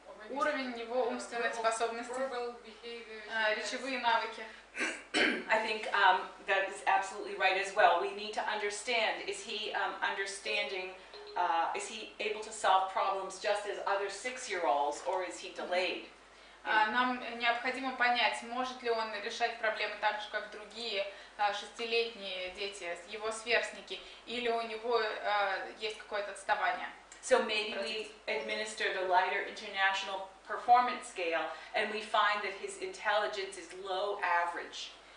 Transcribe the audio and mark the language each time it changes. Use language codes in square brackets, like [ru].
[ru] Уровень его умственных способностей, речевые навыки. [en] I think that is absolutely right as well. We need to understand, is he understanding, is he able to solve problems just as other 6-year-olds, or is he delayed? [ru] Нам необходимо понять, может ли он решать проблемы так же, как другие 6-летние дети, его сверстники, или у него есть какое-то отставание. [en] So maybe we administer the lighter international performance scale and we find that his intelligence is low average.